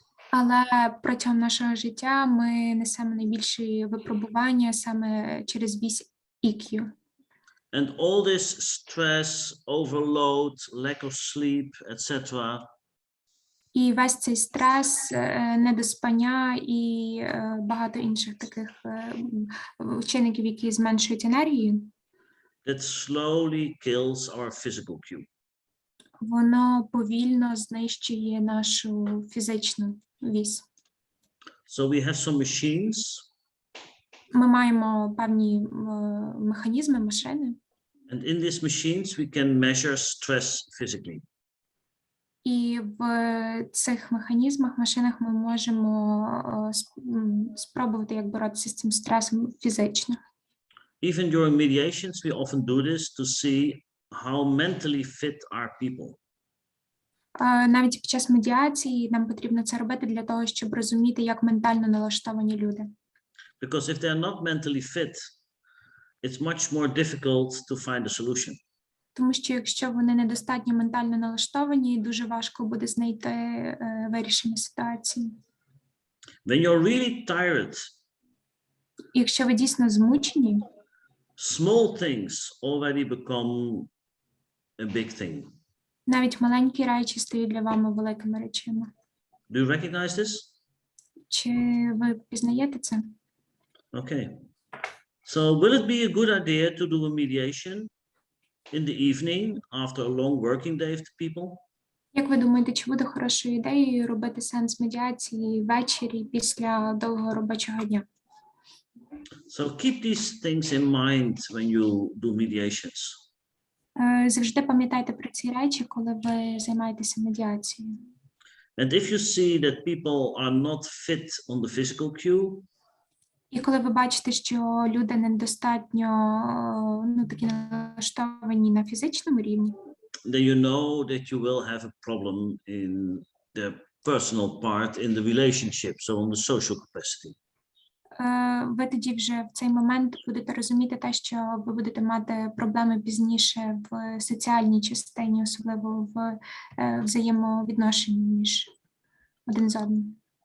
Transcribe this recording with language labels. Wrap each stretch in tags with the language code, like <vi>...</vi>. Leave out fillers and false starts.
<uk>Але протягом нашого життя ми несемо найбільші випробування саме через вісь EQ.</uk> <en>And all this stress, overload, lack of sleep, etc.</en> <uk>І весь цей стрес, недоспання і багато інших таких чинників, які зменшують енергію,</uk> <en>that slowly kills our physical cue.</en> <uk>воно повільно знищує нашу фізичну вісь.</uk> <en>So we have some machines.</en> <uk>Ми маємо певні механізми, машини,</uk> <en>And in these machines, we can measure stress physically.</en> <uk>і в цих механізмах, машинах ми можемо спробувати як боротися з цим стресом фізично.</uk> <en>Even during mediations, we often do this to see how mentally fit are people.</en> <uk>Навіть під час медіації нам потрібно це робити для того, щоб розуміти, як ментально налаштовані люди.</uk> <en>Because if they're not mentally fit, it's much more difficult to find a solution.</en> <uk>Тому що якщо вони недостатньо ментально налаштовані, дуже важко буде знайти вирішення ситуації.</uk> <en>When you're really tired,</en> <uk>Якщо ви дійсно змучені,</uk> <en>small things already become a big thing.</en> <uk>навіть маленькі речі стають для вами великими речами.</uk> <en>Do you recognize this?</en> <uk>Чи ви пізнаєте це?</uk> <en>Okay. So will it be a good idea to do a mediation in the evening after a long working day of people?</en> <uk>Як ви думаєте, чи буде хорошою ідеєю робити сеанс медіації ввечері після довгого робочого дня?</uk> <en>So keep these things in mind when you do mediations.</en> <uk>Завжди пам'ятайте про ці речі, коли ви займаєтеся медіацією.</uk> <en>And if you see that people are not fit on the physical cue,</en> <uk>І коли ви бачите, що люди недостатньо такі налаштовані на фізичному рівні,</uk> <en>then you know that you will have a problem in the personal part, in the relationship, so on the social capacity.</en> <uk>ви тоді вже в цей момент будете розуміти те, що ви будете мати проблеми пізніше в соціальній частині, особливо в взаємовідношенні між один з одним.</uk>